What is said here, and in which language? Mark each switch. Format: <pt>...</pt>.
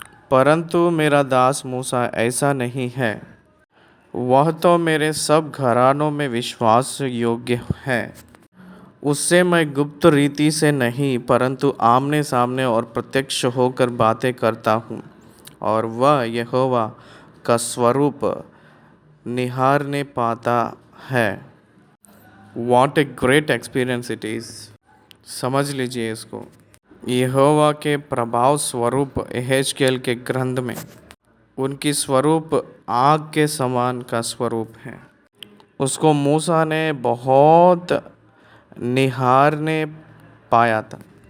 <hi>परंतु मेरा दास मूसा ऐसा नहीं है। वह तो मेरे सब घरानों में विश्वास योग्य है। उससे मैं गुप्त रीति से नहीं परंतु आमने सामने और प्रत्यक्ष होकर बातें करता हूँ, और वह यहोवा का स्वरूप निहारने पाता है।</hi> <en>What a great experience it is।</en> <hi>समझ लीजिए इसको। यहोवा के प्रभाव स्वरूप एहेजकेल के ग्रंथ में उनकी स्वरूप आग के समान का स्वरूप है। उसको मूसा ने बहुत निहारने पाया था।</hi>